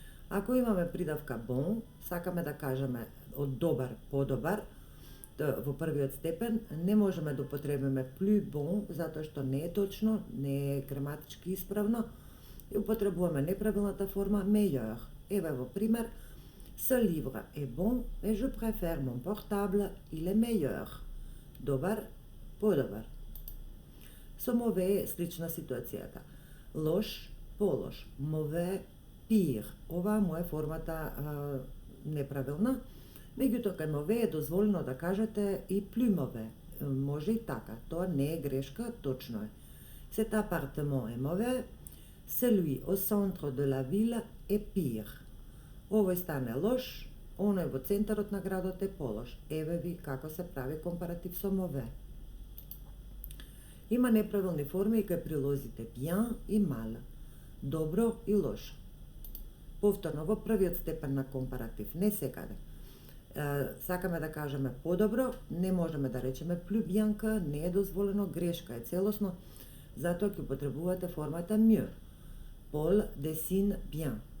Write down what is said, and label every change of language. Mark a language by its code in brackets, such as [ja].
[mk] Ако имаме придавка bon, сакаме да кажеме од добар подобар, во првиот степен не можеме да употребиме [fr] plus bon, [mk] затоа што не е точно, не е граматички исправно, и употребуваме неправилната форма meilleur. Еве во пример, [fr] ce livre est bon, mais je préfère mon portable, il est meilleur. [mk] Добар, подобар. Со mauvais е слична ситуацијата. Лош, полош. [fr] Mauvais, pire. [mk] Ова му е формата неправилна. Меѓутоа, кај mauvais е дозволено да кажете и [fr] plus mauvais. [mk] Може и така. Тоа не е грешка, точно е. [fr] Cet appartement est mauvais. Celui au centre de la ville est pire. [mk] Овој стан е лош, оној во центарот на градот е полош. Еве ви како се прави компаратив со mauvais. Има неправилни форми и кај прилозите bien и mal, добро и лошо. Повторно во првиот степен на компаратив, не секаде. Сакаме да кажеме подобро, не можеме да речеме [fr] plus bien que, [mk] не е дозволено, грешка е целосно, затоа ќе употребувате формата mieux. [fr] Paul dessine bien.